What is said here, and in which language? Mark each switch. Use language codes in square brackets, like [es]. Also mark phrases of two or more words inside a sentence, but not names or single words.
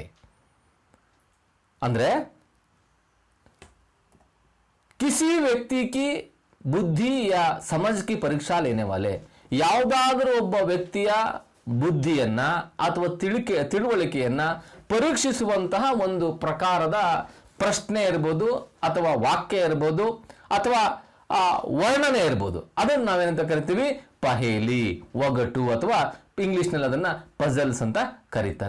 [hi] ಅಂದ್ರೆ किसी व्यक्ति की बुद्धि या समझ की परीक्षा लेने वाले, [kn] ಯಾವುದಾದರೂ ಒಬ್ಬ ವ್ಯಕ್ತಿಯ ಬುದ್ಧಿಯನ್ನ ಅಥವಾ ತಿಳುವಳಿಕೆಯನ್ನ ಪರೀಕ್ಷಿಸುವಂತಹ ಒಂದು ಪ್ರಕಾರದ ಪ್ರಶ್ನೆ ಇರಬಹುದು ಅಥವಾ ವಾಕ್ಯ ಇರಬಹುದು ಅಥವಾ ವರ್ಣನೆ ಇರಬಹುದು, ಅದನ್ನು ನಾವೇನಂತ ಕರಿತೀವಿ ಪಹೇಲಿ, ಒಗಟು, ಅಥವಾ ಇಂಗ್ಲಿಷ್ನಲ್ಲಿ ಅದನ್ನ ಪಜಲ್ಸ್ ಅಂತ ಕರೀತಾರೆ।